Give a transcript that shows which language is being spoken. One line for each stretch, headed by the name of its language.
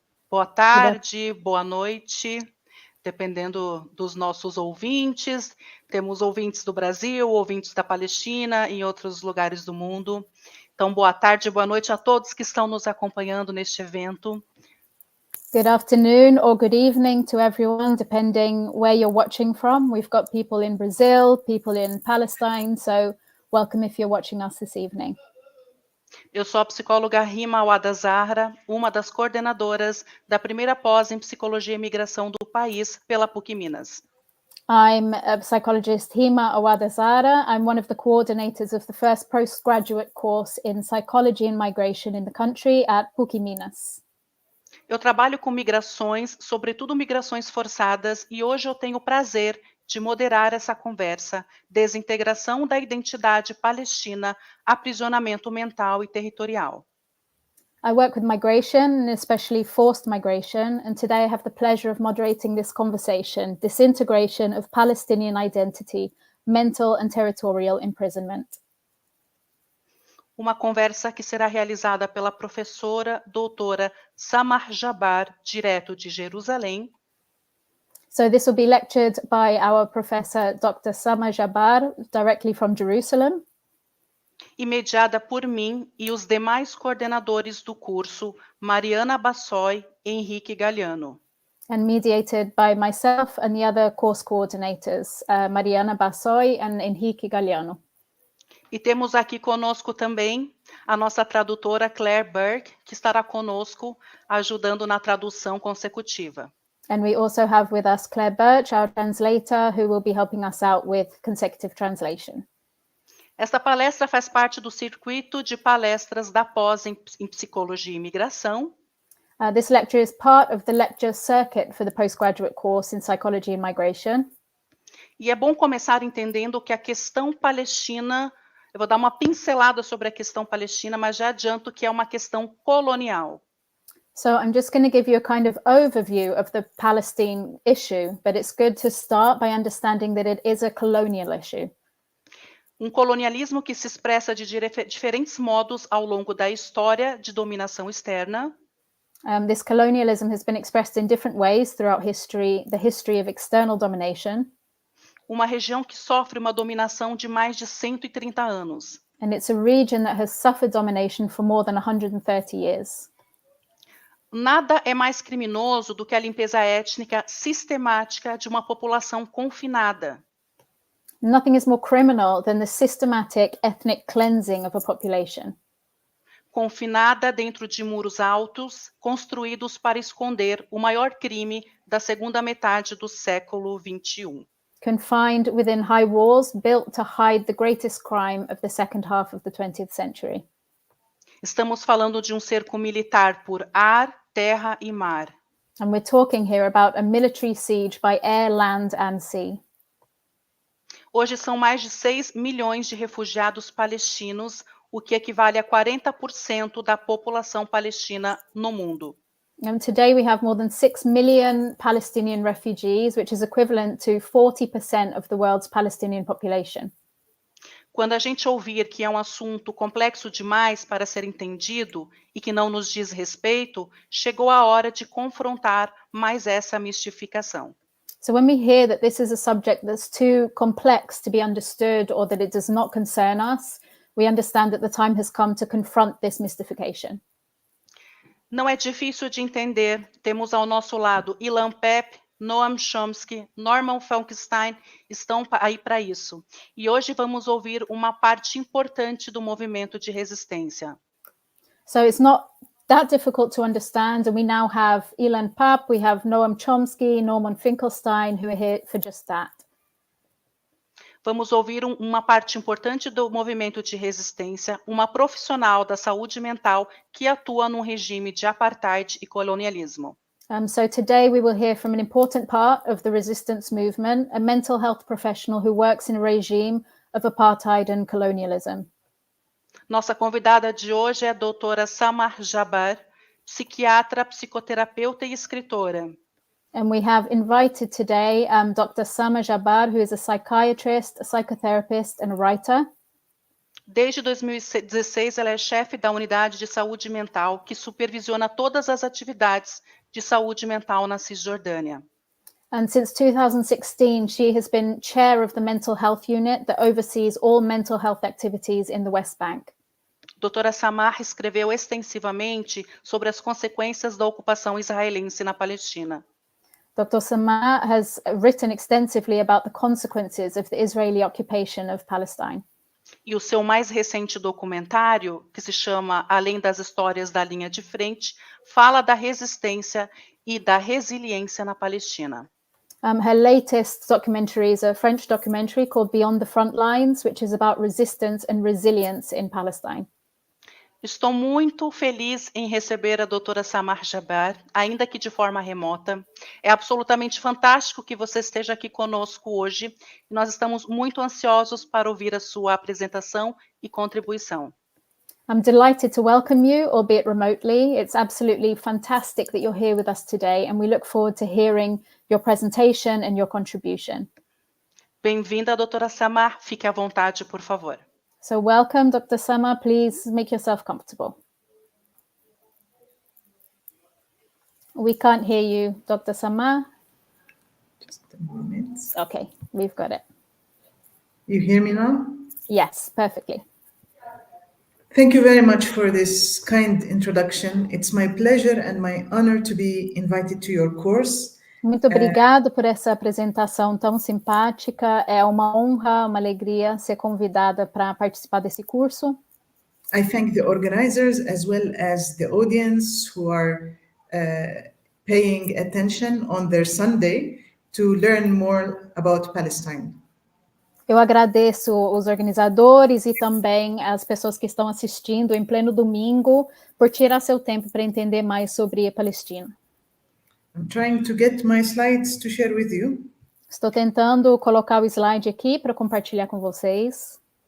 Portuguese: Boa tarde, boa noite, dependendo dos nossos ouvintes. Temos ouvintes do Brasil, ouvintes da Palestina e outros lugares do mundo. Então, boa tarde, boa noite a todos que estão nos acompanhando neste evento.
English: Good afternoon or good evening to everyone, depending where you're watching from. We've got people in Brazil, people in Palestine, so welcome if you're watching us this evening.
Portuguese: Eu sou a psicóloga Rima Awada Zahra, uma das coordenadoras da primeira pós em Psicologia e Imigração do país pela PUC Minas.
English: I'm a psychologist Rima Awada Zahra. I'm one of the coordinators of the first postgraduate course in Psychology and Migration in the country at PUC Minas.
Portuguese: Eu trabalho com migrações, sobretudo migrações forçadas, e hoje eu tenho o prazer de moderar essa conversa, Desintegração da identidade palestina, aprisionamento mental e territorial.
English: I work with migration, and especially forced migration, and today I have the pleasure of moderating this conversation, Disintegration of Palestinian Identity, Mental and Territorial Imprisonment.
Portuguese: Uma conversa que será realizada pela professora doutora Samah Jabr, direto de Jerusalém.
English: So this will be lectured by our professor, Dr. Samah Jabr, directly from Jerusalem.
Portuguese: E mediada por mim e os demais coordenadores do curso, Mariana, Bassoi e Henrique Galliano.
English: And mediated by myself and the other course coordinators, Mariana, Bassoi and Henrique Galliano.
Portuguese: E temos aqui conosco também a nossa tradutora Claire Birch, que estará conosco ajudando na tradução consecutiva.
English: And we also have with us Claire Birch, our translator, who will be helping us out with consecutive translation.
Portuguese: Esta palestra faz parte do circuito de palestras da pós em Psicologia e Imigração.
English: This lecture is part of the lecture circuit for the postgraduate course in Psychology and Migration.
Portuguese: E é bom começar entendendo que a questão palestina, eu vou dar uma pincelada sobre a questão palestina, mas já adianto que é uma questão colonial.
English: So I'm just going to give you a kind of overview of the Palestine issue, but it's good to start by understanding that it is a colonial issue.
Portuguese: Um colonialismo que se expressa de diferentes modos ao longo da história de dominação externa.
English: This colonialism has been expressed in different ways throughout history, the history of external domination.
Portuguese: Uma região que sofre uma dominação de mais de 130 anos.
English: And it's a region that has suffered domination for more than 130 years.
Portuguese: Nada é mais criminoso do que a limpeza étnica sistemática de uma população confinada.
English: Nothing is more criminal than the systematic ethnic cleansing of a population.
Portuguese: Confinada dentro de muros altos, construídos para esconder o maior crime da segunda metade do século XXI.
English: Confined within high walls built to hide the greatest crime of the second half of the 20th century.
Portuguese: Estamos falando de um cerco militar por ar, terra e mar.
English: And we're talking here about a military siege by air, land and sea.
Portuguese: Hoje são mais de 6 milhões de refugiados palestinos, o que equivale a 40% da população palestina no mundo.
English: And today we have more than 6 million Palestinian refugees, which is equivalent to 40% of the world's Palestinian population.
Portuguese: Quando a gente ouvir que é um assunto complexo demais para ser entendido e que não nos diz respeito, chegou a hora de confrontar mais essa mistificação.
English: So when we hear that this is a subject that's too complex to be understood or that it does not concern us, we understand that the time has come to confront this mystification.
Portuguese: Não é difícil de entender. Temos ao nosso lado Ilan Pappe, Noam Chomsky, Norman Finkelstein estão aí para isso. E hoje vamos ouvir uma parte importante do movimento de resistência.
English: So it's not that difficult to understand, and we now have Ilan Pappe, we have Noam Chomsky, Norman Finkelstein, who are here for just that.
Portuguese: Vamos ouvir uma parte importante do movimento de resistência, uma profissional da saúde mental que atua num regime de apartheid e colonialismo.
English: So today we will hear from an important part of the resistance movement, a mental health professional who works in a regime of apartheid and colonialism.
Portuguese: Nossa convidada de hoje é a doutora Samah Jabr, psiquiatra, psicoterapeuta e escritora.
English: And we have invited today Dr. Samah Jabr, who is a psychiatrist, a psychotherapist and a writer.
Portuguese: Desde 2016, ela é chefe da Unidade de Saúde Mental, que supervisiona todas as atividades de saúde mental na Cisjordânia.
English: And since 2016, she has been chair of the mental health unit that oversees all mental health activities in the West Bank.
Portuguese: Doutora Samah escreveu extensivamente sobre as consequências da ocupação israelense na Palestina.
English: Dr. Samah has written extensively about the consequences of the Israeli occupation of Palestine.
Portuguese: E o seu mais recente documentário, que se chama Além das Histórias da Linha de Frente, fala da resistência e da resiliência na Palestina.
English: Her latest documentary is a French documentary called Beyond the Front Lines, which is about resistance and resilience in Palestine.
Portuguese: Estou muito feliz em receber a doutora Samah Jabr, ainda que de forma remota. É absolutamente fantástico que você esteja aqui conosco hoje. E nós estamos muito ansiosos para ouvir a sua apresentação e contribuição.
English: I'm delighted to welcome you, albeit remotely. It's absolutely fantastic that you're here with us today, and we look forward to hearing your presentation and your contribution.
Portuguese: Bem-vinda, doutora Samah. Fique à vontade, por favor.
English: So welcome, Dr. Samah. Please make yourself comfortable. We can't hear you, Dr. Samah. Just a moment. Okay, we've got it. You hear me now? Yes, perfectly. Thank you very much for this kind introduction. It's my pleasure and my honor to be invited to your course.
Portuguese: Muito obrigado por essa apresentação tão simpática. É uma honra, uma alegria ser convidada para participar desse curso.
English: I thank the organizers as well as the audience who are paying attention on their Sunday to learn more about Palestine.
Portuguese: Eu agradeço os organizadores e também as pessoas que estão assistindo em pleno domingo por tirar seu tempo para entender mais sobre a Palestina.
English: I'm trying to get my slides to share with you.
Portuguese: Estou tentando colocar o slide aqui para compartilhar com vocês.